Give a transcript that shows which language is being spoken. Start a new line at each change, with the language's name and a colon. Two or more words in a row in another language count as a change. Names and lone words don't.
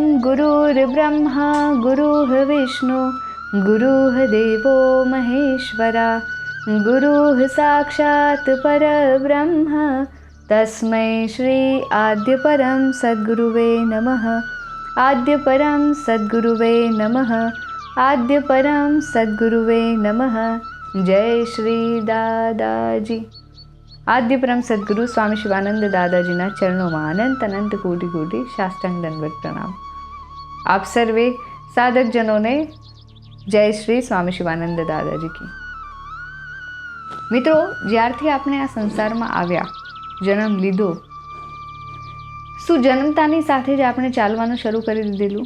Sanskrit: गुरुर्ब्रह्मा गुरुः विष्णु गुरुः देवो महेश्वरा गुरुः साक्षात् परब्रह्म तस्मै श्री आद्य परम सद्गुरुवे नमः। आद्य परम सद्गुरुवे नमः। आद्य परम सद्गुरुवे नमः।
Gujarati: जय श्री दादाजी। आद्य परम सद्गुरु स्वामी शिवानंद दादाजीના ચરણોમાં અનંત અનંત કોટી કોટી સાષ્ટાંગ દંડવત પ્રણામ। આપ સર્વે સાધકજનોને જય શ્રી સ્વામી શિવાનંદ દાદાજી કી। મિત્રો, જ્યારથી આપણે આ સંસારમાં આવ્યા, જન્મ લીધો, શું જન્મતાની સાથે જ આપણે ચાલવાનું શરૂ કરી દીધેલું?